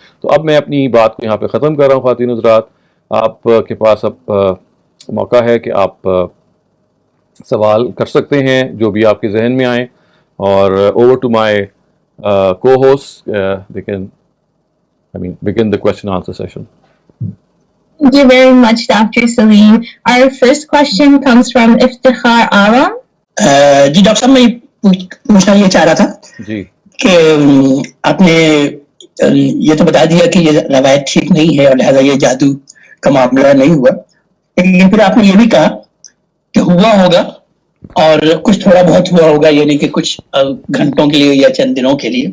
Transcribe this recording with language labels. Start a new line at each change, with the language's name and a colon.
Urdu: تو اب میں اپنی بات کو یہاں پہ ختم کر رہا ہوں. خواتین حضرات، آپ کے پاس اب موقع ہے کہ آپ سوال کر سکتے ہیں جو بھی آپ کے ذہن میں آئیں، اور
English: Over to my co-hosts, they can begin the question answer session. Thank you very much, Dr. Salim. Our first question comes from Iftikhar Aram.
Urdu: جی doctor صاحب میں پوچھنا یہ چاہ رہا تھا جی کہ آپ نے یہ تو بتا دیا کہ یہ روایت ٹھیک نہیں ہے اور لہٰذا یہ جادو کا معاملہ نہیں ہوا، لیکن پھر آپ نے یہ بھی کہا کہ ہوا ہوگا اور کچھ تھوڑا بہت ہوا ہوگا، یعنی کہ کچھ گھنٹوں کے لیے یا چند دنوں کے لیے.